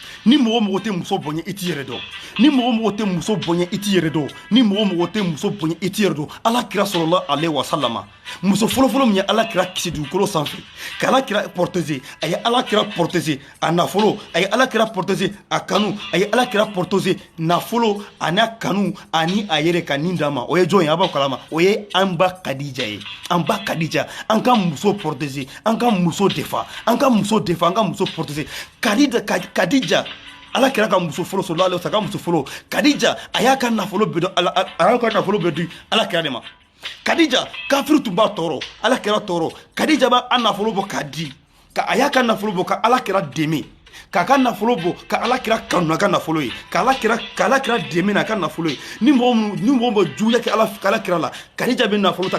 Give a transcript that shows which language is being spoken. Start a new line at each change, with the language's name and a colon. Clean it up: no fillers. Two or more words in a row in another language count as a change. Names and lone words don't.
Bambara: ni mɔgɔ mɔgɔ tɛ muso bonya i t'i yɛrɛ dɔn ni mɔgɔ mɔgɔ tɛ muso bonya i t'i yɛrɛ dɔn ni mɔgɔ mɔgɔ tɛ muso bonya i t'i yɛrɛ dɔn ala kira
Arabic: صلى الله عليه وسلم
Bambara: muso fɔlɔfɔlɔ min ye ala kira kisi dugukolo sanfɛ ka ala kira protéger a ye ala kira protéger a nafolo a ye ala kira protéger a kanu a ye ala kira protéger nafolo ani kanu ani a yɛrɛ ka nin d'a ma o ye jɔn ye a b'a kalama o ye an ba kadija ye an ba kadija an ka muso protéger an ka muso defa an ka muso defa an ka muso protéger kadija ala kira ka muso fɔlɔ
Arabic: صلى الله عليه وسلم
Bambara: muso fɔlɔ kadija a y'a ka nafolo bɛɛ di ala kira de ma kadija kafiru tun b'a tɔɔrɔ ala kira tɔɔrɔ kadija b'a nafolo bɔ k'a di ka a y'a ka nafolo bɔ ka ala kira dɛmɛ k'a ka nafolo bɔ ka ala kira kanu a ka nafolo ye ka ala kira dɛmɛ n'a ka nafolo ye ni mɔgɔ bɛ juguya kɛ ala kira la kadija bɛ nafolo ta